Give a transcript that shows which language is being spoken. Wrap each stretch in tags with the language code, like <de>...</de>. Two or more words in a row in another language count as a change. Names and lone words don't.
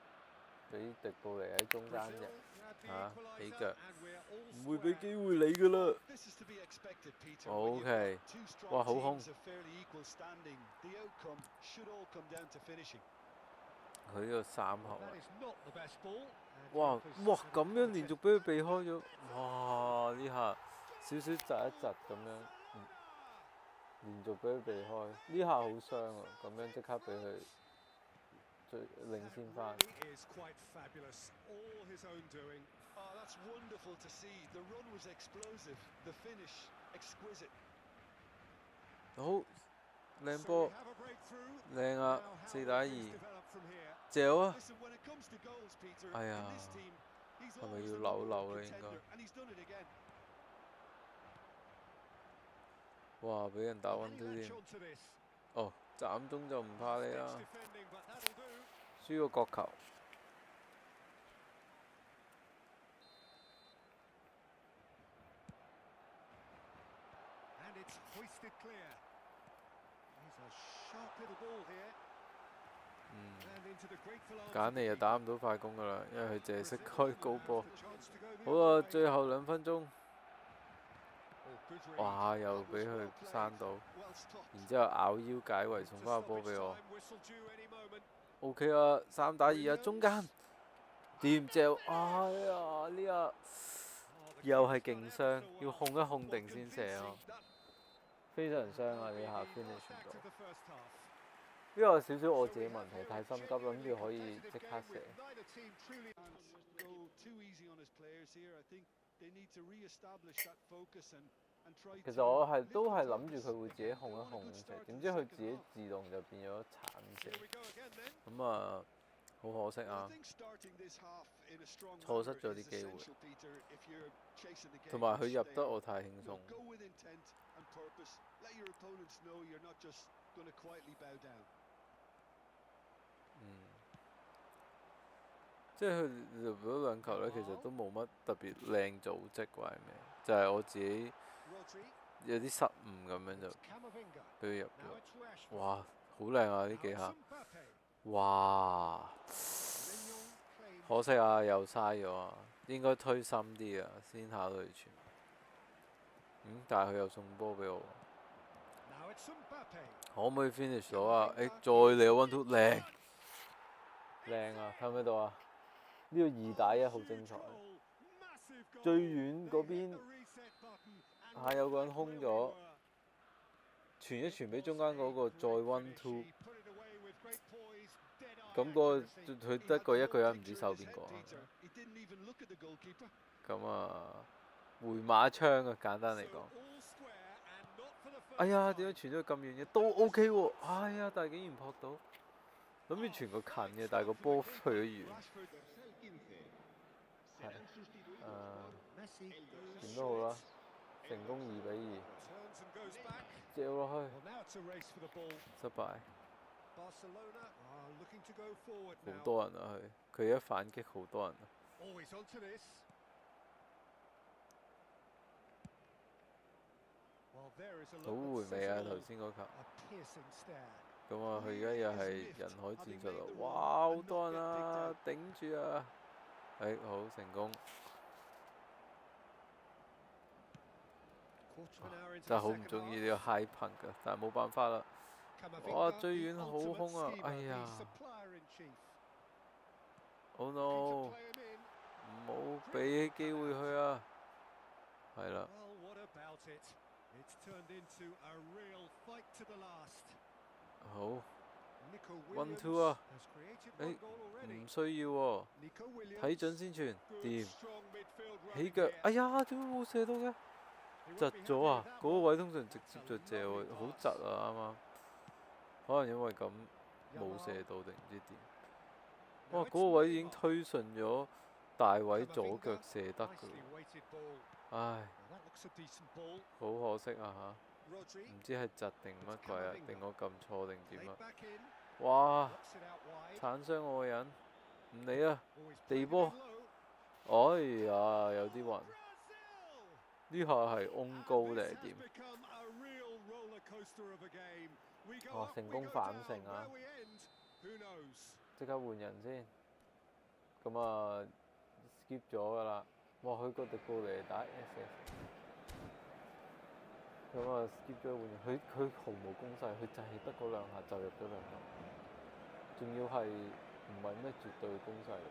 <yue>俾迪布尼喺中間嘅起腳，唔會俾機會你㗎啦。OK， 哇好空，佢呢個三後哇咁樣連續俾佢避開咗，哇呢下少少窒一窒咁樣， 連續俾佢避開，呢下好傷啊！咁樣即刻俾佢領先翻。</yue> <en>Really is quite fabulous. All his own doing. Oh, that's wonderful to see. The run was explosive. The finish exquisite.</en> <yue>好靚</yue> <en>So</en> <yue>波</yue> <en>we，have a breakthrough.</en> <yue>靚啊！</yue> <en>Now, how 4 will</en> <yue>打</yue> <en>things 2， develop from here?</en> <yue>嚼啊！</yue> <en>Listen, when it comes to goals, Peter,</en> <yue>哎呀，</yue> <en>in this team, he's</en> <yue>係咪</yue> <en>always</en> <yue>要</yue> <en>the</en> <yue>扭</yue> <en>number</en> <yue>扭</yue> <en>one</en> <yue>咧？應該</yue> <en>contender, and he's done it again.</en> <yue>哇！俾人打</yue> <en>Any 1-2 latch</en> <yue>添。</yue> <en>onto this?</en> <yue>哦，斬中就唔怕你</yue> <en>Stitch</en> <yue>啦。</yue> <en>defending, but that'll do.</en> <yue>輸個角球。</yue> <en>And it's hoisted clear. He's a sharp little ball here.</en> <yue>嗯，</yue> <en>And into the grateful arms</en> <yue>簡</yue> <en>of the</en> <yue>尼又</yue> <en>keeper.</en> <yue>打唔到快攻噶啦，因為佢淨係識開高波。</yue> <en>The chance to go the</en> <yue>好</yue> <en>other</en> <yue>啊，</yue> <en>way.</en> <yue>最後2分鐘，</yue> <en>Oh, good read.</en> <yue>哇！又</yue> <en>That</en> <yue>俾</yue> <en>was</en> <yue>佢</yue> <en>well played.</en> <yue>閂到，</yue> <en>Well stopped.</en> <yue>然之後咬腰解圍送</yue> <en>To</en> <yue>翻個波</yue> <en>stoppage</en> <yue>俾我。</yue> <en>time, whistle due any moment.</en> <yue>OK 啊，3打2啊，中間掂嚼，哎呀呢下</yue> <en>Oh, the</en> <yue>又係</yue> <en>keeper's</en> <yue>勁</yue> <en>done</en> <yue>傷，</yue> <en>ever so</en> <yue>要</yue> <en>well.</en> <yue>控一控</yue> <en>Well,</en> <yue>定先射啊，</yue> <en>convincing.</en> <yue>非常傷啊！呢</yue> <en>Maybe</en> <yue>下</yue> <en>got</en> <yue>finish 唔</yue> <en>back</en> <yue>到</yue> <en>to。the first half.</en> <yue>呢個有少少我自己問題，太心急，諗住可以即刻射。</yue> <en>Neither team truly. Can't go too easy on his players here. I think they need to re-establish that focus and try</en> <yue>其</yue> <en>to</en> <yue>實我係都係</yue> <en>lift</en> <yue>諗</yue> <en>the</en> <yue>住佢會</yue> <en>focus.</en> <yue>自己控一</yue> <en>They're on a</en> <yue>控</yue> <en>good</en> <yue>咁射，</yue> <en>start</en> <yue>點</yue> <en>to</en> <yue>知</yue> <en>the</en> <yue>佢</yue> <en>second</en> <yue>自己 half. 自動就變咗鏟射，</yue> <en>Here we go again then.</en> <yue>咁啊好可惜</yue> <en>I</en> <yue>啊！</yue> <en>think starting this half in a strong</en> <yue>錯失</yue> <en>manner</en> <yue>咗啲</yue> <en>is</en> <yue>機會，</yue> <en>essential, Peter, if you're chasing the game.</en> <yue>同埋佢</yue> <en>which</en> <yue>入</yue> <en>they</en> <yue>得</yue> <en>are.</en> <yue>我太輕</yue> <en>You</en> <yue>鬆</yue> <en>know, go with intent and purpose. Let your opponents know you're not just going to quietly bow down.</en> <yue>即係佢入咗2球咧，其實都冇乜特別靚組織或係咩，就係我自己 Rodri. 有啲失誤咁樣就</yue> <en>It's Camavinga.</en> <yue>俾佢入</yue> <en>Now</en> <yue>咗。</yue> <en>it's Rashford.</en> <yue>哇，好靚啊！呢</yue> <en>Now</en> <yue>幾</yue> <en>it's</en> <yue>下， Mbappe. 哇！</yue> <en>Mignon claims</en> <yue>可惜啊，又嘥咗啊！應該推深啲啊，先考慮傳。但係佢又送波俾我，</yue> <en>Now it's Mbappe.</en> <yue>可唔可以 finish 到啊？再嚟個 1-2，靚靚啊！睇唔睇到啊？呢個2打1好精彩，</yue> <en>Massive goal.</en> <yue>最遠嗰邊</yue> <en>The reset button and</en> <yue>有個人空</yue> <en>really</en> <yue>咗，</yue> <en>were.</en> <yue>傳一傳俾中間嗰個再 1-2，</yue> <en>He put it away with great poise, dead-eye</en> <yue>咁個</yue> <en>accuracy.</en> <yue>佢得個一個人唔知守邊個啊？</yue> <en>Peter, he didn't even look at the goalkeeper.</en> <yue>咁啊，回馬槍啊，簡單嚟</yue> <en>So</en> <yue>講。</yue> <en>all square and not for the first</en> <yue>哎呀，</yue> <en>time.</en> <yue>點解傳咗咁遠嘅？都 OK 喎、哎呀，但係竟然撲到，諗住傳個近嘅，但係個波去咗遠。 Rashford 係，</yue> <en>Messi goes</en> <yue>點都好啦，成功2-2，</yue> <en>turns and goes back.</en> <yue>借落</yue> <en>Well,</en> <yue>去，</yue> <en>now it's a race for the ball.</en> <yue>失敗，</yue> <en>Barcelona are looking to go forward</en> <yue>好</yue> <en>now.</en> <yue>多人啊佢一反擊好多人啊，</yue> <en>Always onto this. Well, there is a</en> <yue>好</yue> <en>look</en> <yue>回</yue> <en>that</en> <yue>味</yue> <en>says</en> <yue>啊</yue> <en>it</en> <yue>頭</yue> <en>all.</en> <yue>先嗰球。</yue> <en>A piercing stare.</en> <yue>咁啊，佢而家又係人海戰術啦，哇，好多人啊，頂住啊！好成功，</yue> <en>Quarter of an hour into</en> <yue>真係</yue> <en>the</en> <yue>好唔</yue> <en>second</en> <yue>中意</yue> <en>half.</en> <yue>呢個</yue> <en>high punt</en> <yue>㗎，但係冇辦法啦。 Camavinga, 哇，最遠</yue> <en>the</en> <yue>好</yue> <en>ultimate</en> <yue>空啊！</yue> <en>schemer,</en> <yue>哎</yue> <en>the</en> <yue>呀</yue> <en>supplier in chief. ，Oh Looking no！ to play him in.</en> <yue>唔好俾機會佢啊！係啦，</yue> <en>Well, what about it? It's turned into a real fight to the last.</en> <yue>好 Nico 1-2 Williams 啊！</yue> <en>has created one goal already.</en> <yue>唔需要喎， Nico Williams. 睇準先傳，</yue> <en>Good</en> <yue>掂</yue> <en>strong midfield</en> <yue>起</yue> <en>running</en> <yue>腳</yue> <en>here.，</en> <yue>哎呀，點解冇射到嘅？</yue> <en>He</en> <yue>窒</yue> <en>won't be</en> <yue>咗</yue> <en>happy</en> <yue>啊！</yue> <en>with that</en> <yue>嗰個</yue> <en>one.</en> <yue>位通常直接就借喎，好窒啊啱啱。可能因為咁冇射到定唔知點。哇！</yue> <en>Now</en> <yue>嗰</yue> <en>it's</en> <yue>個位已經 Neymar. 推順咗大位左腳 Camavinga, 射得㗎</yue> <en>nicely</en> <yue>喎，</yue> <en>weighted ball.</en> <yue>唉，</yue> <en>Well, that looks a decent ball.</en> <yue>好可惜啊 Rodri 嚇！唔知係窒定乜鬼啊？定我撳錯定點</yue> <en>laid</en> <yue>啊？</yue> <en>back in.</en> <yue>哇！</yue> <en>Knocks it out wide.</en> <yue>鏟傷我個人，唔理啊！</yue> <en>Always played</en> <yue>地</yue> <en>it</en> <yue>波</yue> <en>in low.</en> <yue>哎呀，有啲暈。 Brazil! 呢下係 on 高定</yue> <en>And</en> <yue>係</yue> <en>this</en> <yue>點</yue> <en>has？become a real roller coaster of a game. We go</en> <yue>哇！</yue> <en>up,</en> <yue>成</yue> <en>we</en> <yue>功</yue> <en>go</en> <yue>反</yue> <en>down.</en> <yue>勝啊！</yue> <en>Where we end, who knows?</en> <yue>即刻換人先。咁啊，skip 咗㗎啦。哇！佢個迪布尼打 SS。咁啊，skip 咗換人。佢毫無攻勢，佢就係得嗰2下就入咗2球，仲要係唔係咩絕對攻勢嚟？</yue>